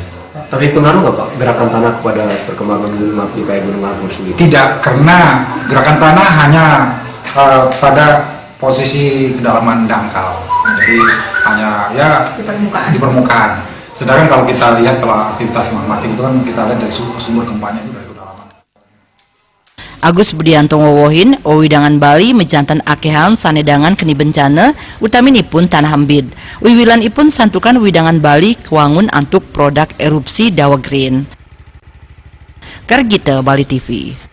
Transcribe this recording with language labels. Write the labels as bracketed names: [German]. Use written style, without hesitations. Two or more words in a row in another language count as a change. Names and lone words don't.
[Indonesian] Tapi pengaruh nggak Pak gerakan tanah kepada perkembangan gunung api kayak Gunung Agung sendiri? Tidak, karena gerakan tanah hanya pada posisi kedalaman dangkal, jadi hanya ya di permukaan. Sedangkan kalau kita lihat kalau aktivitas magmatik itu kan kita lihat dari sumber gempanya itu dari kedalaman. [Balinese] Agus Budianto ngowohin widangan Bali mejanten akehan sanedangan keni bencana utaminipun tanah embid. Wiwilan ipun santukan widangan Bali kewangun antuk [Indonesian] produk erupsi [Balinese] Dawa Green. Kargita Bali TV.